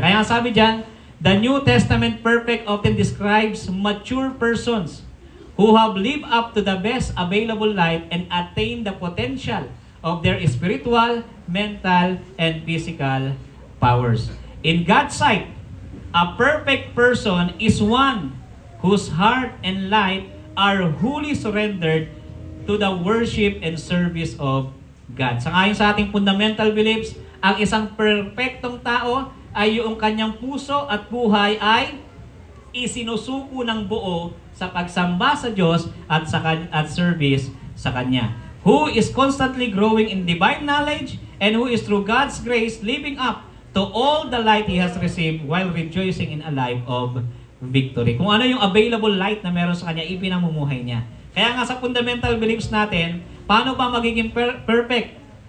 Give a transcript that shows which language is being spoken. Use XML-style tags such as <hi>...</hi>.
<tl>Kaya sabi diyan,</tl> <en>the New Testament perfect often describes mature persons who have lived up to the best available life and attained the potential of their spiritual, mental, and physical powers. In God's sight, a perfect person is one whose heart and life are wholly surrendered to the worship and service of God.</en> <tl>Sangayon sa ating fundamental beliefs, ang isang perfectong tao ay yung kanyang puso at buhay ay isinusuko ng buo sa pagsamba sa Diyos at service sa Kanya.</tl> <en>Who is constantly growing in divine knowledge and who is through God's grace living up to all the light He has received while rejoicing in a life of victory.</en> <tl>Kung ano yung</tl> <en>available light</en> <tl>na meron sa Kanya, ipinamumuhay niya. Kaya nga sa fundamental beliefs natin, paano ba magiging perfect?</tl>